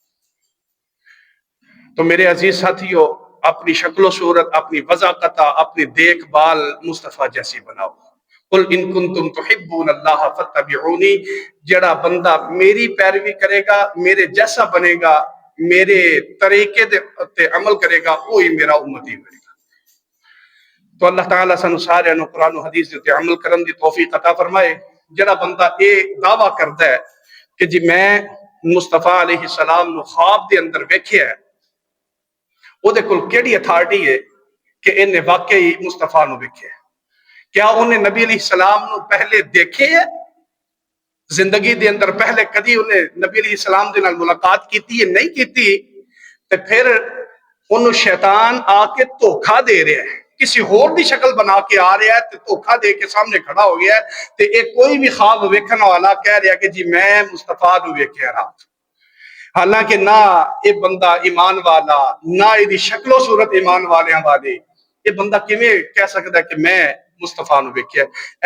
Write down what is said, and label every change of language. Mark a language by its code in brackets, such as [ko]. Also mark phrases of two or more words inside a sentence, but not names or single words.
[ur] تو میرے عزیز ساتھیو اپنی شکل و صورت اپنی وضاقت اپنی دیکھ بھال مصطفیٰ جیسی بناؤ. [ar] قل ان کنتم تحبون اللہ فاتبعونی. [ur] جڑا بندہ میری پیروی کرے گا میرے جیسا بنے گا میرے طریقے تے عمل کرے گا وہی میرا امتی بنے گا. [pa] تو اللہ تعالیٰ سانو سارے نو قرآن و حدیث تے عمل کرن دی توفیق عطا فرمائے. جڑا بندہ اے دعویٰ کردا ہے کہ جی میں مصطفیٰ [ar] علیہ السلام [pa] نو خواب دے اندر ویکھیا ہے او دے کول کیڑی اتھارٹی ہے کہ انہیں واقعی مصطفیٰ نو ویکھیا ہے؟ کیا انہیں نبی [ar] علیہ السلام [pa] نو پہلے دیکھے ہے زندگی دے اندر پہلے کدی انہیں نبی [ar] علیہ السلام [pa] دے نال ملاقات کیتی ہے نہیں کیتی تے پھر انہوں شیطان آ کے دھوکھا دے رہا ہے کسی اور دی شکل بنا کے آ رہا ہے تے دھوکھا دے کے سامنے کھڑا ہو گیا ہے تے ایک کوئی بھی خواب ویکھن والا کہہ رہا ہے کہ جی میں مصطفیٰ نو ویکھیا رات. حالانکہ نہ یہ بندہ ایمان والا نہ یہ شکل و صورت ایمان والیاں والے یہ بندہ کیویں کہہ سکتا ہے کہ میں مصطفیٰ نو ویکھیا ہے.